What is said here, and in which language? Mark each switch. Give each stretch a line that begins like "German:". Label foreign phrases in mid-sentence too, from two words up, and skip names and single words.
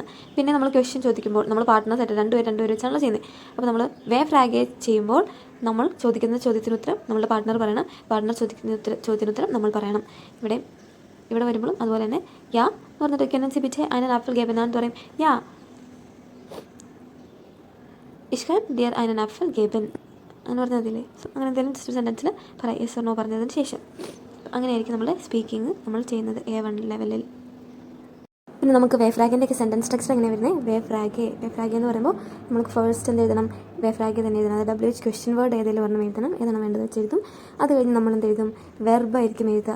Malayalam: പിന്നെ നമ്മൾ ക്വസ്റ്റ്യൻ ചോദിക്കുമ്പോൾ നമ്മൾ പാർട്ട്നേഴ്സ് ആയിട്ട് 2 പേര് വെച്ചാണല്ലോ ചെയ്യുന്നത്. അപ്പോൾ നമ്മൾ
German: W Frage
Malayalam: ചെയ്യുമ്പോൾ നമ്മൾ ചോദിക്കുന്ന ചോദ്യത്തിനുത്തരം നമ്മുടെ പാർട്ട്ണർ പറയണം, പാർട്ട്ണർ ചോദിക്കുന്ന ചോദ്യത്തിനുത്തരം നമ്മൾ പറയണം. ഇവിടെ വരുമ്പോഴും അതുപോലെ തന്നെ യാ എന്ന് പറഞ്ഞിട്ട്
German: Können Sie bitte einen Apfel geben
Malayalam: എന്ന് പറയും.
German: യാ ich kann dir einen Apfel geben
Malayalam: അങ്ങനെ പറഞ്ഞതില്ലേ. അങ്ങനെ എന്തെങ്കിലും ജസ്റ്റ് സെൻറ്റൻസിൽ പറയാം
English: yes or no
Malayalam: പറഞ്ഞതിന് ശേഷം. അങ്ങനെയായിരിക്കും നമ്മുടെ സ്പീക്കിംഗ് നമ്മൾ ചെയ്യുന്നത് A1 ലെവലിൽ. പിന്നെ നമുക്ക് വേ ഫ്രാഗിൻ്റെയൊക്കെ
English: sentence structure
Malayalam: എങ്ങനെ വരുന്നത്,
German: W Frage
Malayalam: എന്ന് പറയുമ്പോൾ നമുക്ക് ഫസ്റ്റ് എന്ത് എഴുതണം,
German: W Frage
Malayalam: തന്നെ എഴുതണം. അത്
English: WH question word
Malayalam: ഏതെങ്കിലും ഒരെണ്ണം എഴുതണം, ഏതാണ് വേണ്ടത് വെച്ച് എഴുതും. അത് കഴിഞ്ഞ് നമ്മൾ എന്ത് എഴുതും, വെർബ് ആയിരിക്കും എഴുതുക.